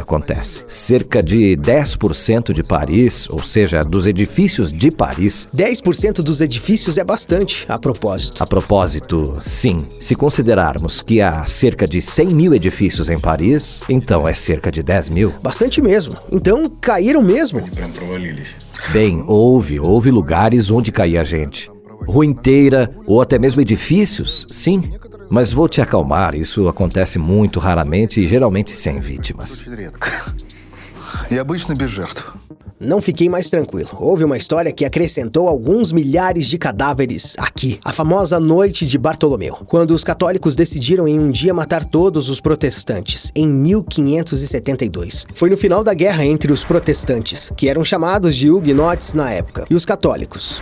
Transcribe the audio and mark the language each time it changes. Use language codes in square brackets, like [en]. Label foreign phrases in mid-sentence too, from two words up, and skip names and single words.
[pt] Cerca de 10% de Paris, ou seja, dos edifícios de Paris... 10% dos edifícios é bastante, a propósito. A propósito, sim. Se considerarmos que há cerca de 100 mil edifícios em Paris, então é cerca de 10 mil. Bastante mesmo. Então, caíram mesmo? [ru] Прям провалились. [pt] Bem, houve lugares onde caía gente. Rua inteira, ou até mesmo edifícios, sim. Mas vou te acalmar, isso acontece muito raramente e geralmente sem vítimas. [ru] Очень редко. И обычно без жертв. [pt] Não fiquei mais tranquilo. Houve uma história que acrescentou alguns milhares de cadáveres aqui. A famosa Noite de Bartolomeu, quando os católicos decidiram em um dia matar todos os protestantes, em 1572. Foi no final da guerra entre os protestantes, que eram chamados de huguenotes na época, e os católicos.